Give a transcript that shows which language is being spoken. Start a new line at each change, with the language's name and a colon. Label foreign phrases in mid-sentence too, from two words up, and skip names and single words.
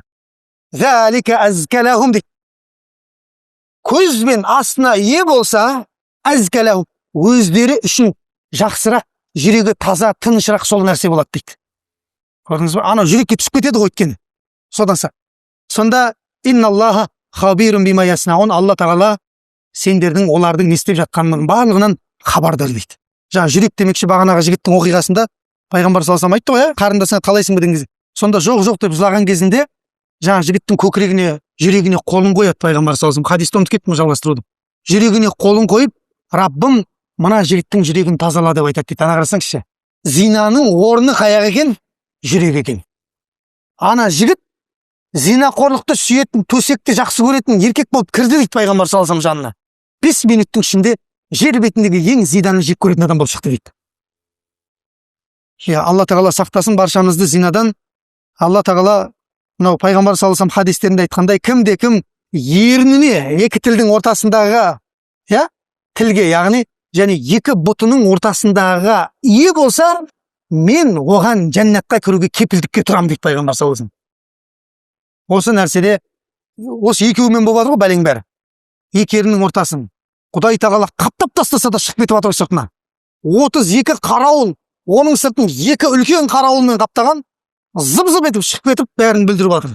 Arabic: «ذلك أزكى لهم»
Kazakh: дейді. Көз бен астына ие болса, азкалахум, өздері үшін жақсырақ, жүрегі таза, тынышырақ сол нәрсе болады дейді. Көрдіңіз бе? Ана жүрекке түсіп кетеді ғой өйткені. Сонда
Arabic: إن الله خبير بما يصنعون,
Kazakh: Алла тағала сендердің олардың не істеп жатқанының барлығынан хабардар дейді. Жаңа жүрек демекші, бағанағы жігіттің оқиғасында пайғамбар
Arabic: صلى الله عليه وسلم
Kazakh: айтты ғой, қарындасыңа қалайсың ба деген кезде. Сонда жоқ деп жылаған кезінде жаңа жігіттің көкірегіне, жүрегіне қолын қояды пайғамбар
Arabic: صلى الله عليه وسلم.
Kazakh: Хадисті ұмытып кеттім жалғастыруды. Жүрегіне қолын қойып, Раббым мына жігіттің жүрегін тазала деп айтады дейді. Ана қарасаңызшы, зинаның орны қаяқ екен? Жүрек екен. Ана жігіт зинақорлықты сүйетін, төсекті жақсы көретін еркек болып кірді дейді пайғамбар
Arabic: صلى الله عليه وسلم
Kazakh: жанына. 5 минуттың ішінде жер бетіндегі ең зинаны жек көретін адам болып шықты дейді. Алла тағала сақтасын баршамызды зинадан. Алла тағала мынау пайғамбар
Arabic: صلى الله عليه وسلم
Kazakh: хадистерінде айтқандай, кімде кім ерніне, екі тілдің ортасындағы, тілге, яғни және екі бұтының ортасындағы ие болса, мен оған жәннатқа кіруге кепілдікке тұрам дейді пайғамбар
Arabic: صلى الله عليه وسلم.
Kazakh: Осы нәрседе, осы екеуімен болады ғой бәлең бәрі. Екі ерінің ортасын Құдай тағала қаптап тастаса да шығып кетіп жатыр сыртына. 32 қарауыл, оның сыртын 2 үлкен қарауылмен қаптаған, зып-зып етіп шығып кетіп бәрін бүлдіріп жатыр.